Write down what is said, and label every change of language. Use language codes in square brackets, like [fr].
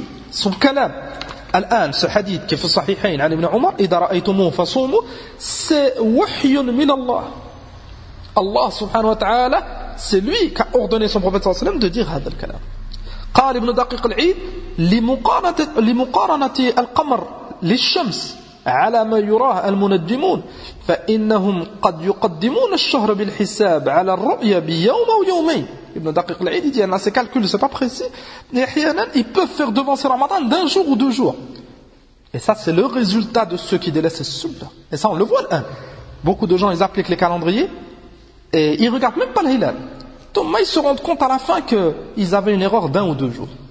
[fr] Son kalam, ce hadith qui est dans le Sahihain, Ibn Umar, si tu le vois, c'est [ar] wahyun min Allah. [fr] Allah [ar] subhanahu wa ta'ala, [fr] c'est lui qui a ordonné son prophète sallam de dire ce kalam. [ar] Qal ibn Daqiq al-Eid, limuqaranati al-qamar lish-shams على ما يراه المنجمون فإنهم قد يقدمون الشهر بالحساب على الرؤية بيوم أو يومين. ابن دقيق العيد يقول هذا [fr] calcul c'est pas précis, mais [ar] احيانا [fr] ils peuvent faire devancer Ramadan d'un jour ou deux jours, et ça c'est le résultat de ceux qui délaissent le sunnah. Et ça on le voit l'un, beaucoup de gens ils appliquent les calendriers et ils regardent même pas le hilal, donc ils se rendent compte à la fin qu'ils avaient une erreur d'un ou deux jours.